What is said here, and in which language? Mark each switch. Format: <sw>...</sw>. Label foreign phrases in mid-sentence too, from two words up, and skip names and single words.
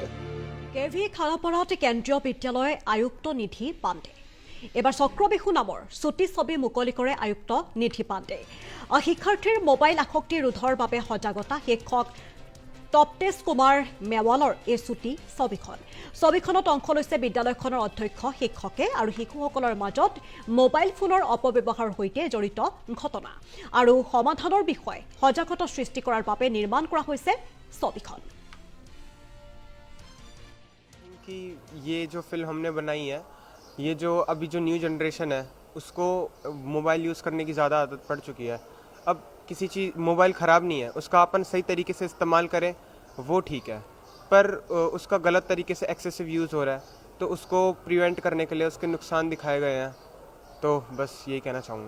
<as>কেভি খানাপাৰাত কেন্দ্ৰীয় বিদ্যালয় আয়ুক্ত নিধি পাণ্ডে এবাৰ চক্ৰবেহু নামৰ ছুটি ছবি মুকলি কৰে আয়ুক্ত নিধি পাণ্ডে শিক্ষাৰ্থীৰ মোবাইল আসক্তি ৰোধৰ বাবে সজাগতা শিক্ষক তপ্পেশ কুমাৰ মেৱালৰ এই ছুটি ছবিখনত অংশ লৈছে বিদ্যালয়খনৰ অধ্যক্ষ শিক্ষকে আৰু শিশুসকলৰ মাজত মোবাইল ফোনৰ অপব্যৱহাৰৰ সৈতে জড়িত ঘটনা আৰু সমাধানৰ বিষয়ে সজাগতা সৃষ্টি কৰাৰ বাবে নিৰ্মাণ কৰা হৈছে ছবিখন</as> <hi>कि ये जो फिल्म हमने बनाई है ये जो अभी जो</hi> <en>new generation</en> <hi>है उसको</hi> <en>mobile use</en> <hi>करने की ज़्यादा आदत पड़ चुकी है अब किसी चीज़ मोबाइल ख़राब नहीं है उसका अपन सही तरीके से इस्तेमाल करें वो ठीक है पर उसका गलत तरीके से</hi> <en>excessive use</en> <hi>हो रहा है तो उसको प्रिवेंट करने के लिए उसके नुकसान दिखाए गए हैं तो बस यही कहना चाहूँगा</hi>